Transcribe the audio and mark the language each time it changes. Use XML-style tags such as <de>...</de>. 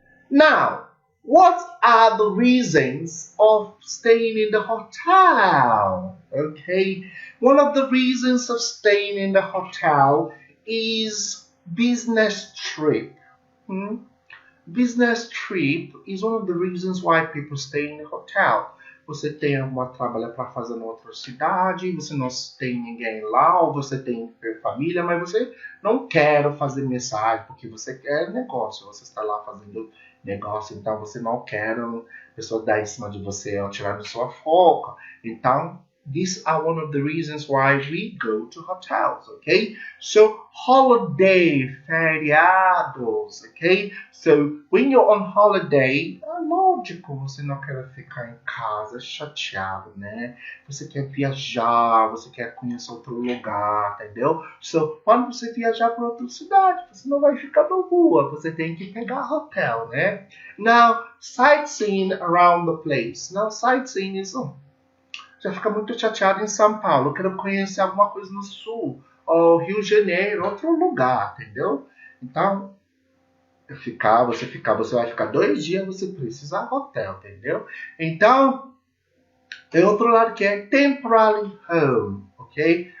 <en>Now, what are the reasons of staying in the hotel? Okay, one of the reasons of staying in the hotel is business trip. Business trip is one of the reasons why people stay in the hotel.</en> <pt>Você tem uma trabalho para fazer em outra cidade, você não tem ninguém lá, ou você tem família, mas você não quer fazer mensagem, porque você quer negócio, você está lá fazendo negócio, então você não quer pessoa dar em cima de você ou tirar sua foco. Então,</pt> <en>these are one of the reasons why we go to hotels, okay? So, holiday, feriados, okay? So, when you're on holiday,</en> <pt>é lógico, você não quer ficar em casa chateado, né? Você quer viajar, você quer conhecer outro lugar, entendeu?</pt> <en>So,</en> <pt>quando você viajar para outra cidade, você não vai ficar na rua, você tem que pegar hotel, né?</pt> <en>Now, sightseeing around the place. Now, sightseeing is</en> <pt>já fica muito chateado em São Paulo, eu quero conhecer alguma coisa no Sul, ou Rio de Janeiro, outro lugar, entendeu? Então, você vai ficar 2 dias, você precisa de hotel, entendeu? Então, tem outro lado que é temporary home, ok?</pt>